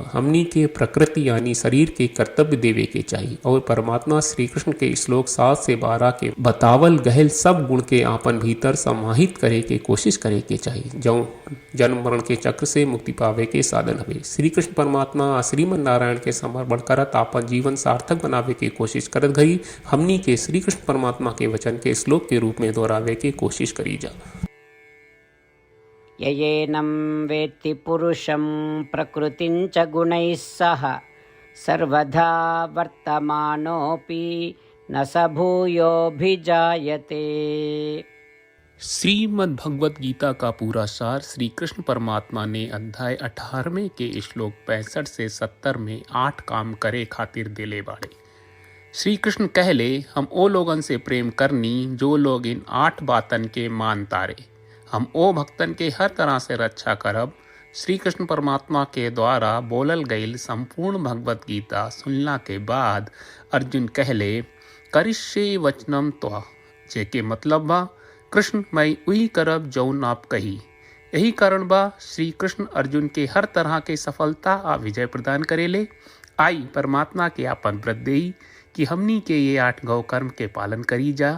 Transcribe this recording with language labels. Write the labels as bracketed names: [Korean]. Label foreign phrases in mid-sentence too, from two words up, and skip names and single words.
[Bhojpuri] हमनी के प्रकृति यानी शरीर के कर्तव्य देवे के चाहिए और परमात्मा श्री कृष्ण के श्लोक 7 से 12 के बतावल गहल सब गुण के आपन भीतर समाहित करे के कोशिश करे के चाहिए, जो जन्म मरण के चक्र से मुक्ति पावे के साधन हवे। श्री कृष्ण परमात्मा श्रीमन नारायण के समर्पण करत आपन जीवन सार्थक बनावे के कोशिश करत गई हमनी के श्री कृष्ण परमात्मा के वचन के श्लोक के रूप में दोहरावे के कोशिश करी जा। [Sanskrit] ययेनं वेत्ति पुरुषं प्रकृतिञ्च गुणैः सह सर्वधा वर्तमानोऽपि न स भूयोऽभिजायते। [Bhojpuri] श्रीमद् भगवत गीता का पूरा सार श्री कृष्ण परमात्मा ने अध्याय 18वें के श्लोक 65 से 70 में 8 काम करे खातिर देले बाड़े। श्री कृष्ण कहले, हम ओ लोगन से प्रेम करनी जो लोग इन 8 बातन के मान तारे। हम ओ भक्तन के हर तरह से रक्षा करब। श्री कृष्ण परमात्मा के द्वारा बोलल गईल संपूर्ण भगवत गीता सुनला के बाद अर्जुन कहले, [Sanskrit] करिष्ये वचनम त्वा, [Bhojpuri] जेके मतलब बा कृष्ण मैं वही करब जौन आप कही। यही कारण बा श्री कृष्ण अर्जुन के हर तरह के सफलता आ विजय प्रदान करेले। आई परमात्मा के आपन व्रत देई कि हमनी के ये 8 गौ कर्म के पालन करी जा।